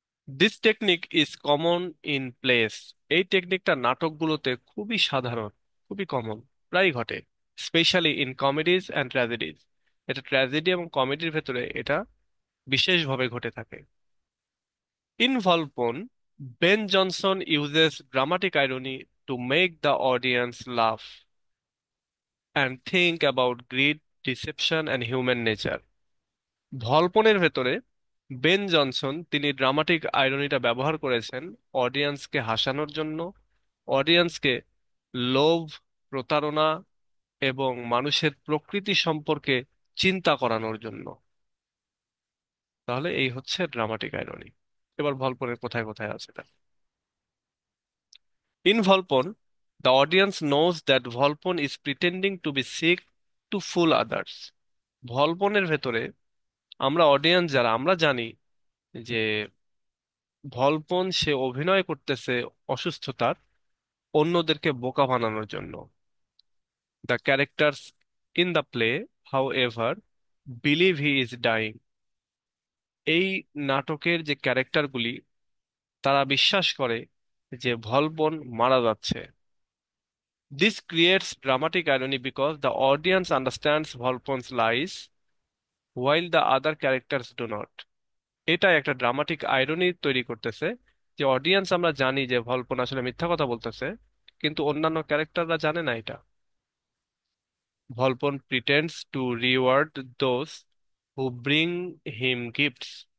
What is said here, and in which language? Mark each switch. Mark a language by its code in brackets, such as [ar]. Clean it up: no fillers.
[en] This technique is common in place. [bn] এই টেকনিকটা নাটকগুলোতে খুবই সাধারণ, খুবই কমন, প্রায় ঘটে। [en] Specially in comedies and tragedies. [bn] এটা ট্র্যাজেডি এবং কমেডির ভেতরে এটা বিশেষভাবে ঘটে থাকে। [en] In Volpone, Ben Jonson uses dramatic irony to make the audience laugh. and think about greed, deception and human nature. [bn] ভল্পনের ভেতরে বেন জনসন তিনি ড্রামাটিক আইরনিটা ব্যবহার করেছেন অডিয়েন্সকে হাসানোর জন্য, অডিয়েন্সকে লোভ, প্রতারণা এবং মানুষের প্রকৃতি সম্পর্কে চিন্তা করানোর জন্য। তাহলে এই হচ্ছে ড্রামাটিক আইরনি। এবার ভল্পনের কোথায় কোথায় আছে তা। [en] In Volpone, the audience knows that Volpone is pretending to be sick to fool others. [bn] ভল্পনের ভেতরে আমরা অডিয়েন্স যারা আমরা জানি যে ভল্পন সে অভিনয় করতেছে অসুস্থতার, অন্যদেরকে বোকা বানানোর জন্য। [en] The characters in the play, however, believe he is dying. [bn] এই নাটকের যে ক্যারেক্টারগুলি তারা বিশ্বাস করে যে ভল্পন মারা যাচ্ছে। [en] This creates dramatic irony because the audience understands Volpon's lies while the other characters do not. [bn] এটা একটা ড্রামাটিক আইরনি তৈরি করতেছে যে অডিয়েন্স আমরা জানি যে ভল্পন আসলে মিথ্যা কথা বলতেছে, কিন্তু অন্যান্য ক্যারেক্টাররা জানে না এটা। [en] Volpone pretends to reward those who bring him gifts.